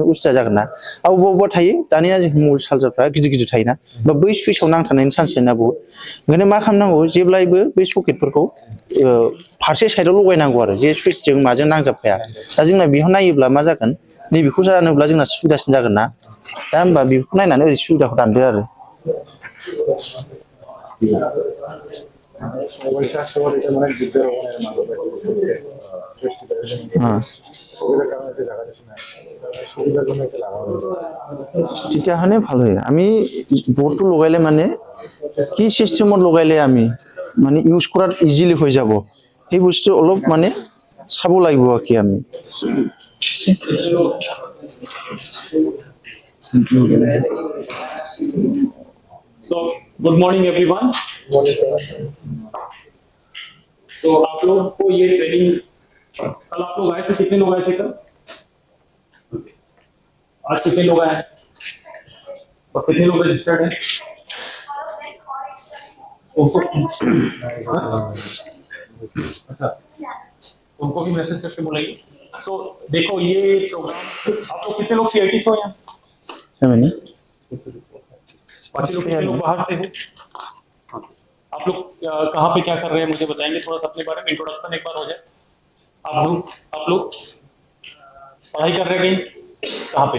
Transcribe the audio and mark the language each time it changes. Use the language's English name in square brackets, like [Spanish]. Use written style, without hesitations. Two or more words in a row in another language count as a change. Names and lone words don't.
[Bodo] उसुबिदा जागोन ना आरो अबेबा थायो दानिया जों [English] mobile charger [Bodo] गिदिर गिदिर थायोना बा बै सुइचआव नांथानायनि चान्स थायोना बहुद ओंखायनो मा खालामनांगौ जेब्लायबो बै सकेटफोरखौ फारसे साइडआव लगायनांगौ आरो जे सुइचजों माजों नांजाबखाया दा जोंना बेयाव नायोब्ला मा जागोन नैबेखौ जानोब्ला जोंना सुबिदासिन जागोन ना दा होमबा बेखौ नायनानै ओरै सुबिदाखौ दानदो आरो [Assamese] তেতিয়াহ'লে ভাল হয় আমি বৰ্ডটো লগাইলে মানে কি চিষ্টেমত লগাইলে আমি মানে ইউজ কৰাত ইজিলি হৈ যাব সেই বস্তু অলপ মানে চাব লাগিব কি আমি [English] So, good morning everyone. [Hindi] तो आप लोग को ये ट्रेनिंग कल आप लोग आए थे कितने लोग आए थे कल आज कितने लोग आए और कितने लोग रजिस्टर्ड हैं अच्छा उनको भी मैसेज करके बुलाइए तो देखो ये प्रोग्राम आप लोग कितने लोग CIT से हो यहाँ बाकी लोग कितने लोग बाहर से हो आप लोग कहाँ पे क्या कर रहे हैं मुझे बताएंगे थोड़ा सा अपने बारे में इंट्रोडक्शन एक बार हो जाए आप लोग पढ़ाई कर रहे हैं कहाँ पे